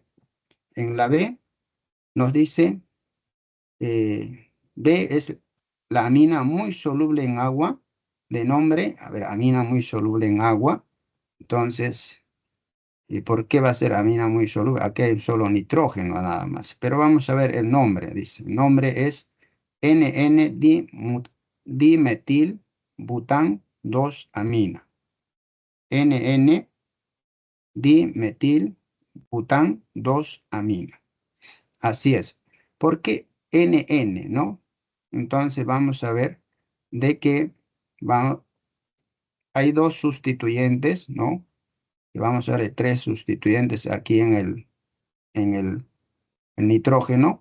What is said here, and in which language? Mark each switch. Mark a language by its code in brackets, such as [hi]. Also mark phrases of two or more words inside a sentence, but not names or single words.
[es] En la B nos dice, B es la amina muy soluble en agua, de nombre, a ver, amina muy soluble en agua. Entonces, ¿y por qué va a ser amina muy soluble? Aquí hay solo nitrógeno nada más. Pero vamos a ver el nombre, dice. El nombre es NN-dimetil bután 2-amina. NN-dimetil bután 2-amina. Así es. ¿Por qué NN, no? Entonces vamos a ver de que hay dos sustituyentes, ¿no? Y vamos a ver tres sustituyentes aquí en el nitrógeno.